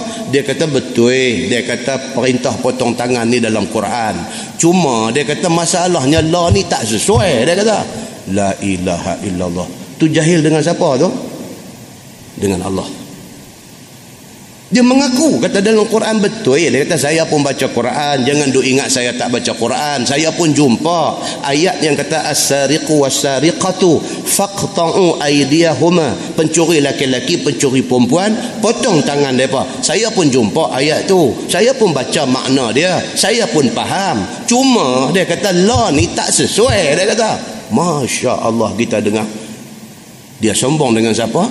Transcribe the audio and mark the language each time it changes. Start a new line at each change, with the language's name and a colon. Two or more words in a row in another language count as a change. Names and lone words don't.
Malay: Dia kata betul, dia kata perintah potong tangan ni dalam Quran, cuma dia kata masalahnya la ni tak sesuai. Dia kata
Arabic: la ilaha illallah.
Malay: Tu jahil dengan siapa tu? Dengan Allah. Dia mengaku kata dalam Quran betul. Dia kata saya pun baca Quran, jangan duk ingat saya tak baca Quran. Saya pun jumpa ayat yang kata
Arabic: as-sariqu was-sariqatu faqta'u aydiyahuma,
Malay: pencuri laki-laki pencuri perempuan potong tangan mereka. Saya pun jumpa ayat tu, saya pun baca makna dia, saya pun faham. Cuma dia kata la ni tak sesuai. Dia kata
Arabic: Masya Allah,
Malay: kita dengar dia sombong dengan siapa?